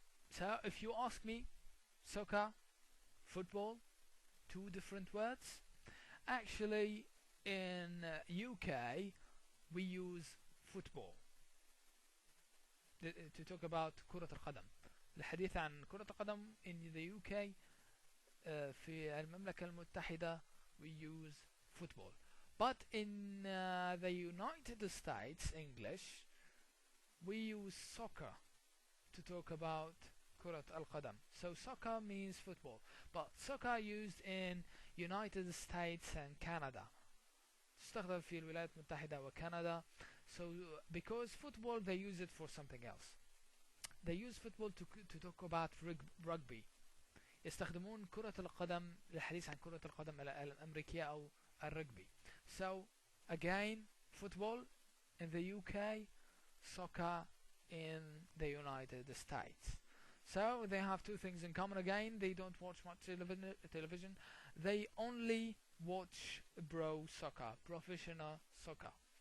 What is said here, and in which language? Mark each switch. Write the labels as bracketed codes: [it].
[en] So if you ask me, soccer, football, two different words. Actually, in UK, we use football to talk about كرة القدم. [ar] الحديث عن كرة القدم [en] in the UK, [ar] في المملكة المتحدة, [en] we use football. But in the United States English, we use soccer to talk about كرة القدم. So soccer means football, but soccer used in United States and Canada. [ar] تستخدم في الولايات المتحدة وكندا. [en] So because football, they use it for something else. They use football to talk about rugby. [ar] يستخدمون كرة القدم للحديث عن كرة القدم الأمريكية أو الرجبي. [en] So again, football in the UK, soccer in the United States. So they have two things in common. Again, they don't watch much television. They only watch bro soccer, professional soccer.